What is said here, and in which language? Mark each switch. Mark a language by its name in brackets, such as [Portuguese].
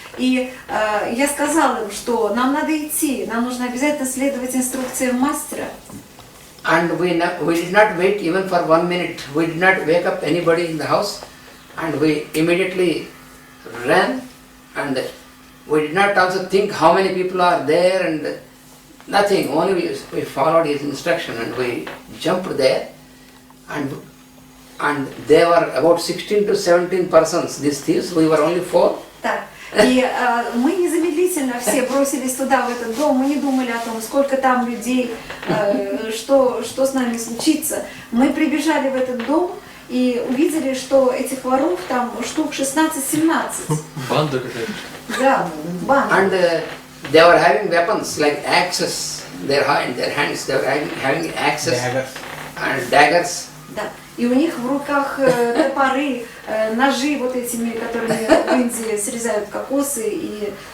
[Russian] И я сказала им, что нам надо идти, нам нужно обязательно следовать инструкциям мастера. [English] And we did not wait even for 1 minute. We did not wake up anybody in the house, and we immediately ran, and we did not also think how many people are there and nothing. Only we followed his instruction and we jumped there, and there were about 16 to 17 persons, these thieves. We were only 4. [Russian] Так. И мы незамедлительно все бросились туда, в этот дом, мы не думали о том, сколько там людей, что с нами случится. Мы прибежали в этот дом и увидели, что этих воров там штук 16-17. Банда какая-то. Да, банда. [English] And they were having weapons like axes in their hands. They were having axes and daggers. [Russian] Да. И у них в руках топоры, ножи вот этими, которыми в Индии срезают кокосы и...